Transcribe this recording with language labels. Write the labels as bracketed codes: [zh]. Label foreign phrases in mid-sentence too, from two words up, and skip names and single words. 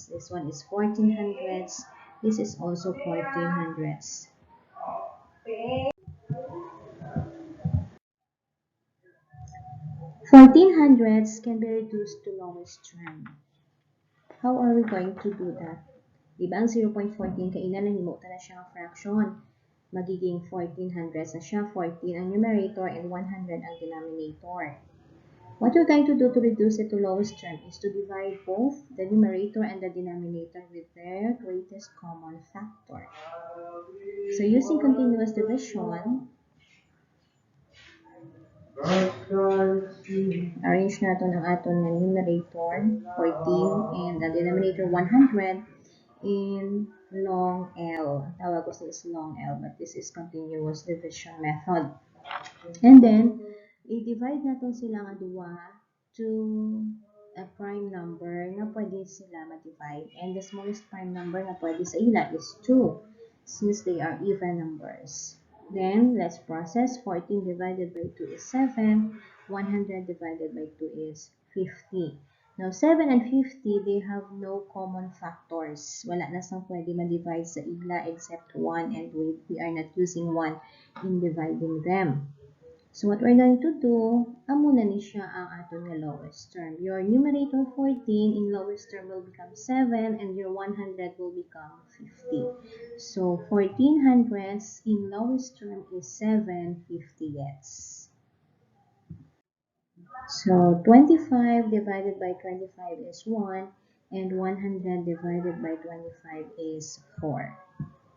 [en] This one is 14 hundredths. This is also 14 hundredths. 14 hundredths can be reduced to lowest term. How are we going to do that? [hil] Diba ang 0.14 kainan na himutan na siya fraction. [tl] Magiging 14 hundredths na siya. 14 ang numerator and 100 ang denominator. [en] What we're going to do to reduce it to lowest term is to divide both the numerator and the denominator with their greatest common factor. So using continuous division, [hil] arrange natin ang aton na [en] numerator 14 and the denominator 100, in long L. Tawag ko is long L, but this is continuous division method. [hil] And then, i-divide natin sila nga duwa [en] to a prime number [hil] na pwede sila ma-divide. [en] And the smallest prime number na pwede sa ila is 2, since they are even numbers. Then, let's process. 14 divided by 2 is 7. 100 divided by 2 is 50. Now, 7 and 50, they have no common factors. [hil] Wala na sang pwede ma-divide sa ila except 1, [en] and we are not using 1 in dividing them. So what we're going to do, [hil] amo na ni siya ang aton nga lowest term. [en] Your numerator 14 in lowest term will become 7 and your 100 will become 50. So 14 hundredths in lowest term is 7/50ths. So 25 divided by 25 is 1 and 100 divided by 25 is 4.